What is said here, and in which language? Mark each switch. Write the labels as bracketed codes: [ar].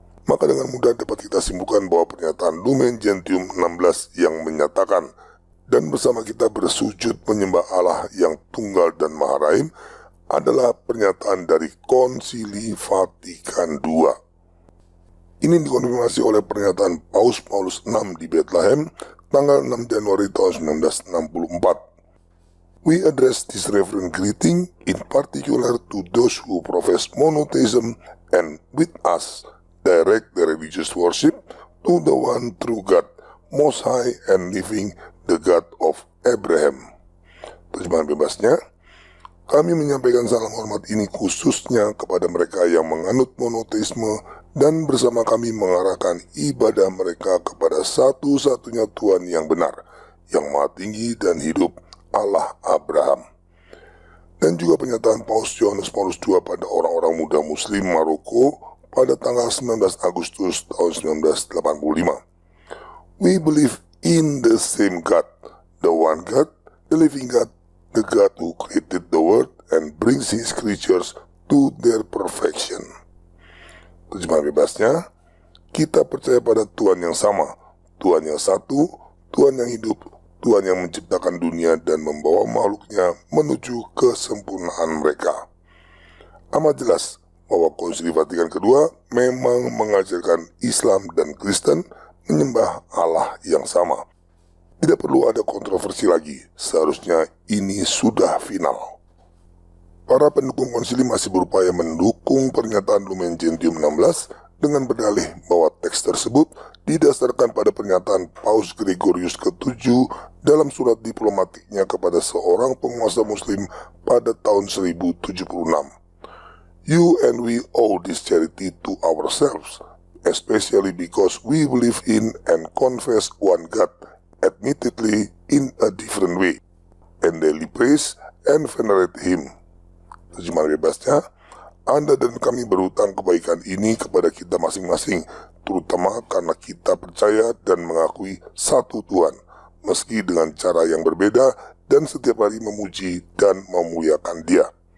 [id] Maka dengan mudah dapat kita simpulkan bahwa pernyataan Lumen Gentium 16 yang menyatakan dan bersama kita bersujud menyembah Allah yang tunggal dan maha rahim adalah pernyataan dari Konsili Vatikan II. Ini dikonfirmasi oleh pernyataan Paus Paulus VI di Bethlehem tanggal 6 Januari tahun 1964. [en] We address this reverent greeting in particular to those who profess monotheism and with us direct their religious worship to the one true God, most high and living, the God of Abraham. [id] Terjemahan bebasnya, kami menyampaikan salam hormat ini khususnya kepada mereka yang menganut monoteisme dan bersama kami mengarahkan ibadah mereka kepada satu-satunya Tuhan yang benar, yang maha tinggi dan hidup, Allah Abraham. Dan juga pernyataan Paus Yohanes Paulus II pada orang-orang muda Muslim Maroko pada tanggal 19 Agustus tahun 1985. [en] We believe in the same God, the one God, the living God, the God who created the world and brings his creatures to their perfection. [id] Terjemahan bebasnya, kita percaya pada Tuhan yang sama, Tuhan yang satu, Tuhan yang hidup, Tuhan yang menciptakan dunia dan membawa makhluknya menuju kesempurnaan mereka. Amat jelas bahwa Konsili Vatikan II memang mengajarkan Islam dan Kristen menyembah Allah yang sama. Tidak perlu ada kontroversi lagi, seharusnya ini sudah final. Para pendukung konsili masih berupaya mendukung pernyataan Lumen Gentium 16 dengan berdalih bahwa teks tersebut didasarkan pada pernyataan Paus Gregorius ke-7 dalam surat diplomatiknya kepada seorang penguasa muslim pada tahun 1076. [en] You and we owe this charity to ourselves, especially because we believe in and confess one God, admittedly in a different way, and daily praise and venerate him. [id] Terjemahan bebasnya, Anda dan kami berhutang kebaikan ini kepada kita masing-masing, terutama karena kita percaya dan mengakui satu Tuhan, meski dengan cara yang berbeda dan setiap hari memuji dan memuliakan Dia.